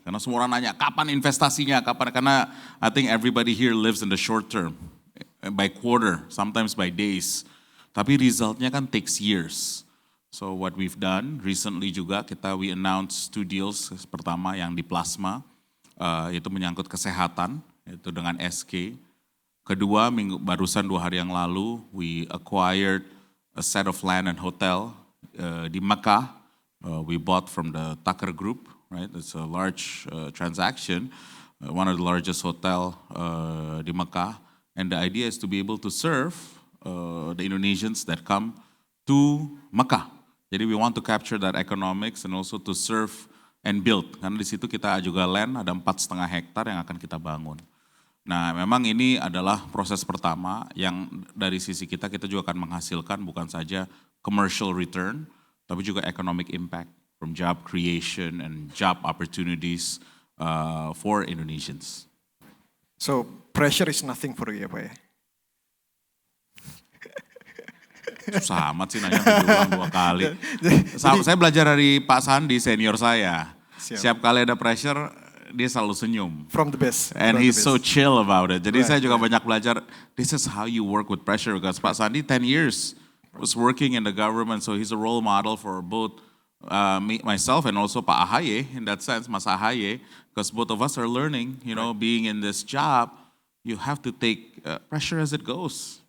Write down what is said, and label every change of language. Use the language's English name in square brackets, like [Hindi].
[Indonesian] Karena semua orang nanya kapan investasinya, kapan. [English] Karena I think everybody here lives in the short term. By quarter, sometimes by days. [Indonesian] Tapi resultnya kan [English] takes years. So what we've done recently juga we announced 2 deals. [Indonesian] Pertama yang di plasma, itu menyangkut kesehatan, itu dengan SK. Kedua, barusan 2 hari yang lalu, [English] we acquired a set of land and hotel [Indonesian] di Mekah. [English] We bought from the Tucker Group, right? It's a large transaction, one of the largest hotel [Indonesian] di Mekah. [English] And the idea is to be able to serve the Indonesians that come to Mekah. Jadi we want to capture that economics and also to serve and build. [Indonesian] Karena di situ kita juga land ada 4,5 hektar yang akan kita bangun. Nah, memang ini adalah proses pertama yang dari sisi kita juga akan menghasilkan bukan saja [English] commercial return, [Indonesian] tapi juga [English] economic impact from job creation and job opportunities for Indonesians. So pressure is nothing for you [Indonesian] ya Pak ya? Susah amat sih nanya diulang 2 kali. Saya belajar dari Pak Sandi, senior saya. Siap kali ada pressure, dia selalu senyum. [English] From the best. And he's so chill about it. [Indonesian] Jadi saya juga banyak belajar, [English] this is how you work with pressure. Because Pak Sandi 10 years was working in the government, so he's a role model for both myself and also Pak Ahaye, in that sense, Mas Ahaye. Because both of us are learning, being in this job, you have to take pressure as it goes.